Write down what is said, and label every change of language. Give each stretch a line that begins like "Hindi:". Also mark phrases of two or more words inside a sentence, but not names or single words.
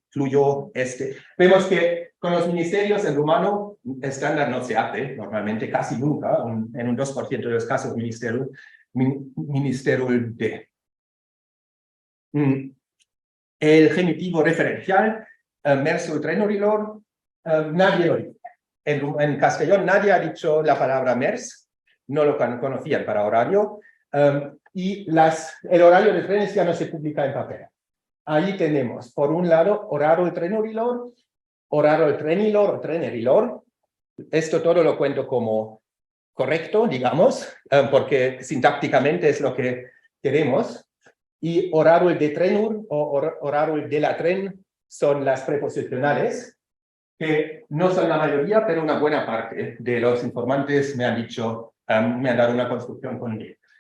Spanish: Vemos que con los ministerios en rumano estándar no se hace normalmente, casi nunca, en un 2% de los casos
Romanian: ministerul de.
Spanish: El genitivo referencial,
Romanian: mersul trenurilor,
Spanish: nadie lo dice. En castellón nadie ha dicho la palabra mers, no lo conocían para horario, y el horario de trenes ya no se publica en papel. Ahí tenemos, por un lado,
Romanian: horarul trenurilor, horarul trenilor o trenerilor.
Spanish: Esto todo lo cuento como correcto, digamos, porque sintácticamente es lo que queremos. Y
Romanian: horarul de trenur
Spanish: o
Romanian: horarul de la tren
Spanish: son las preposicionales, que no son la mayoría, pero una buena parte de los informantes me han dicho, me han dado una construcción con D.